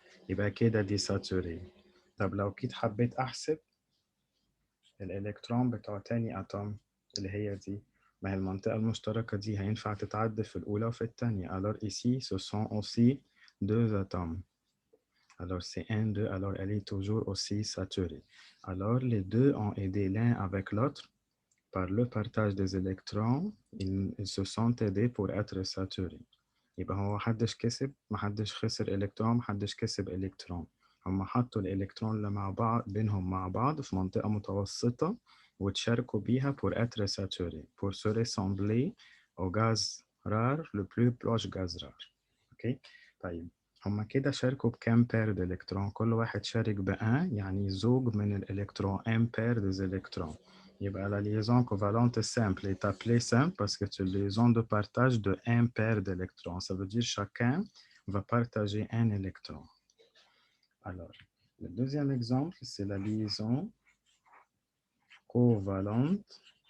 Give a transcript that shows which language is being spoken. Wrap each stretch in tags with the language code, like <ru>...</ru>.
<ar>يبقى كده دي ساتوري. طب لو كنت حبيت أحسب الإلكترون بتاع تاني أتوم اللي هي دي، ما هي المنطقة المشتركة دي هينفع تتعدى في الأولى وفي الثانية.</ar> <fr>Alors ici, ce sont aussi deux atomes. Alors c'est 1, 2, alors elle est toujours aussi saturée. Alors les deux ont aidé l'un avec l'autre par le partage des électrons, ils se sont aidés pour être saturés.</fr> <ar>يبقى هو محدش كسب، محدش خسر إلكترون، محدش كسب إلكترون. هم حطوا الإلكترون اللي مع بعض بينهم مع بعض في منطقة متوسطة وتشاركوا بيها</ar> <fr>pour être saturés, pour se ressembler au gaz rare,</fr> <ar>le plus proche gaz rare. أوكي؟ طيب هم كده شاركوا بكام بير d'إلكترون؟ كل واحد شارك بأن، يعني زوج من الإلكترون،</ar> <fr>un paire des électrons. La liaison covalente simple est appelée simple parce que c'est une liaison de partage de un paire d'électrons. Ça veut dire que chacun va partager un électron. Alors, le deuxième exemple, c'est la liaison covalente.</fr>